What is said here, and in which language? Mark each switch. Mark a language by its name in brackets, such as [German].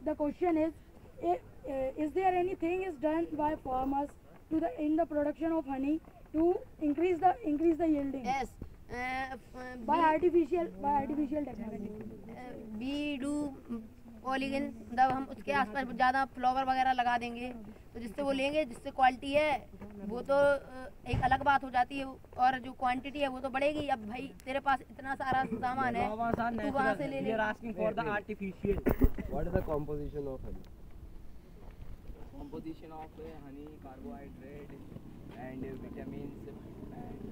[English] The question is there anything is done by farmers to in the production of honey to increase the yielding? Yes. By artificial technology. We do [Hindi] polygon, मतलब हम उसके आसपास ज़्यादा flower वगैरह लगा देंगे तो जिससे वो लेंगे, जिससे क्वालिटी है वो तो एक अलग बात हो जाती है, और जो क्वांटिटी है वो तो बढ़ेगी। अब भाई तेरे पास इतना सारा सामान है, तू वहाँ से ले ले। [English] What is the composition of honey? composition of honey, carbohydrate, and vitamins, and